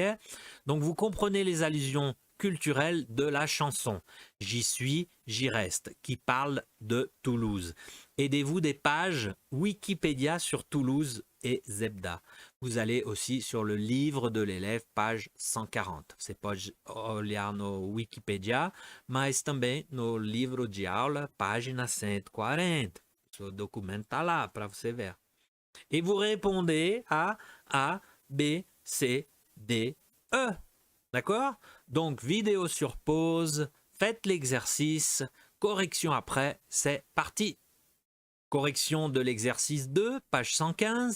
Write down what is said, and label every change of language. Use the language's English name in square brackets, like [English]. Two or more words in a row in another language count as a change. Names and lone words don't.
[French] Donc vous comprenez les allusions culturelles de la chanson. J'y suis, j'y reste, qui parle de Toulouse. Aidez-vous des pages Wikipédia sur Toulouse et Zebda. Vous allez aussi sur le livre de l'élève, page 140. [Portuguese] Você pode olhar no Wikipedia, mas também no livro de aula, página 140. O documento está lá para você ver. [French] Et vous répondez à A, B, C, D, E. D'accord? Donc, vidéo sur pause, faites l'exercice, correction après, c'est parti. Correction de l'exercice 2, page 115.